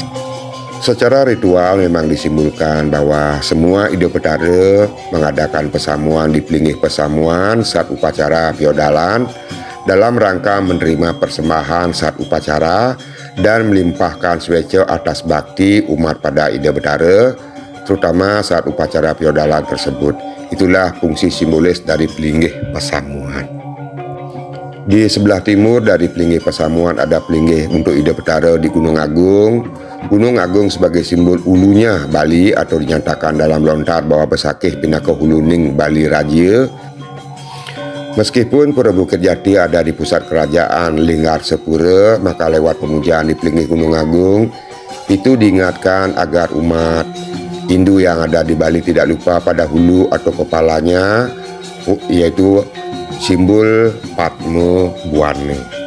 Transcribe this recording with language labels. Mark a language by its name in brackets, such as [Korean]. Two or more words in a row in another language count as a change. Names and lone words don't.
[Indonesian] Secara ritual memang disimbolkan bahwa semua Ida Betara mengadakan pesamuan di Pelinggih Pasamuan saat upacara feodalan dalam rangka menerima persembahan saat upacara dan melimpahkan swece atas bakti umat pada Ida Betara, terutama saat upacara feodalan tersebut. Itulah fungsi simbolis dari Pelinggih Pasamuan. Di sebelah timur dari Pelinggih Pasamuan ada Pelinggih untuk Ida Betara di Gunung Agung. Gunung Agung sebagai simbol ulunya Bali atau dinyatakan dalam lontar bahwa [Kawi] Besakih Pinaka Huluning Bali Raja. [Indonesian] Meskipun Pura Bukit Jati ada di pusat kerajaan Linggar Sepura, maka lewat pemujaan di Pelinggih Gunung Agung itu diingatkan agar umat Hindu yang ada di Bali tidak lupa pada hulu atau kepalanya, yaitu simbol Patmo Buane.